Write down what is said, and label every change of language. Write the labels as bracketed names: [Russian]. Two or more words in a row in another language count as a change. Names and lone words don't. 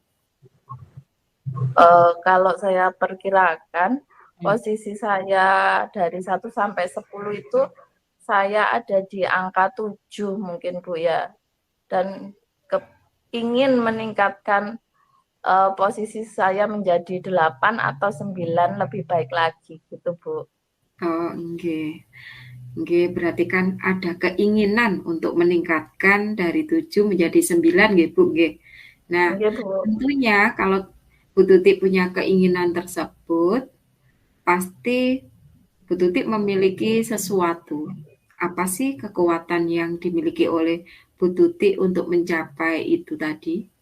[Indonesian] Kalau saya perkirakan posisi saya dari 1 sampai 10 itu saya ada di angka 7 mungkin, Bu, ya. Dan ingin meningkatkan posisi saya menjadi 8 atau 9 lebih baik lagi gitu, Bu. [Javanese] Oh, nggih. Nggih, [Indonesian] berarti kan ada keinginan untuk meningkatkan dari 7 menjadi 9 nggih, Bu, nggih. Nah, Nggih, Bu. tentunya kalau Bu Tuti punya keinginan tersebut, pasti Bu Tuti memiliki sesuatu. Apa sih kekuatan yang dimiliki oleh Bu Tuti untuk mencapai itu tadi?